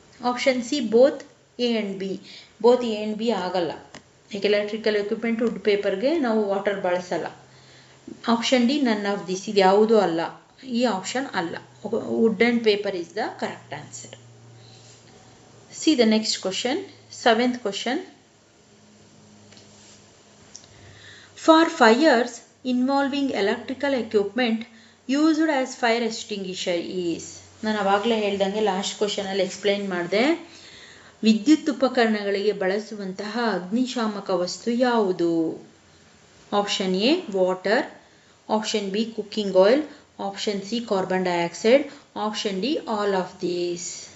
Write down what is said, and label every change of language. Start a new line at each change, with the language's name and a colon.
Kannada: Option C both A and B. Both A and B ಆಗಲ್ಲ, ಈಗ electrical equipment wood ಪೇಪರ್ಗೆ ನಾವು water ಬಳಸಲ್ಲ. Option D
English: none of this,
Kannada: ಇದು ಯಾವುದೂ ಅಲ್ಲ, ಈ ಆಪ್ಷನ್ ಅಲ್ಲ.
English: Wood and paper is the correct answer. See the next question, 7th question. For fires involving electrical equipment used as fire extinguisher is.
Kannada: ನಾನು ಅವಾಗಲೇ ಹೇಳ್ದಂಗೆ ಲಾಸ್ಟ್ ಕ್ವಶನಲ್ಲಿ ಎಕ್ಸ್ಪ್ಲೈನ್ ಮಾಡಿದೆ. ವಿದ್ಯುತ್ ಉಪಕರಣಗಳಿಗೆ ಬಳಸುವಂತಹ ಅಗ್ನಿಶಾಮಕ ವಸ್ತು ಯಾವುದು?
English: Option A water, option B cooking oil, option C carbon dioxide, option D all of these.